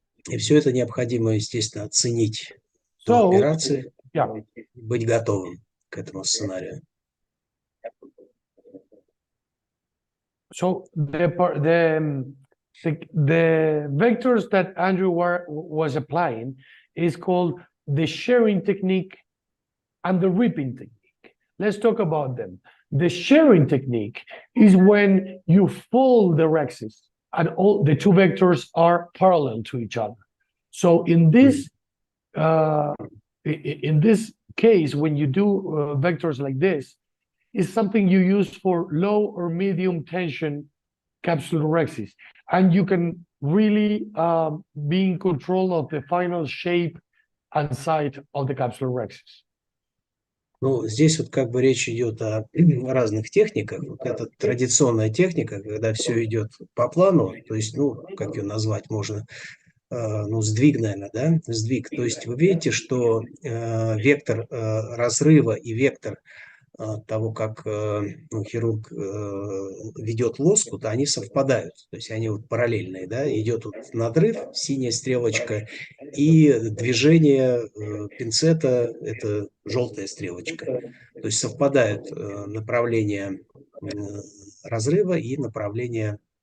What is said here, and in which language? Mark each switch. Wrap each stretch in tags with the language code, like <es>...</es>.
<ru>И все это необходимо, естественно, оценить до операции, быть готовым к этому сценарию.</ru> <en>So the vectors that Andrew was applying is called the sharing technique and the ripping technique. Let's talk about them. The sharing technique is when you fold the rhexis and all the two vectors are parallel to each other. So in this case, when you do vectors like this, is something you use for low or medium tension capsulorhexis, and you can really be in control of the final shape and site of the capsulorhexis.</en> <ru>Ну, здесь вот как бы речь идет о разных техниках. Вот это традиционная техника, когда все идет по плану, то есть, ну, как ее назвать можно, ну, сдвиг, наверное, да, сдвиг. То есть вы видите, что вектор разрыва и вектор того, как ну, хирург ведет лоскут, они совпадают, то есть они вот параллельные, да, идет вот надрыв, синяя стрелочка, и движение пинцета – это желтая стрелочка, то есть совпадают направление разрыва и направление</ru>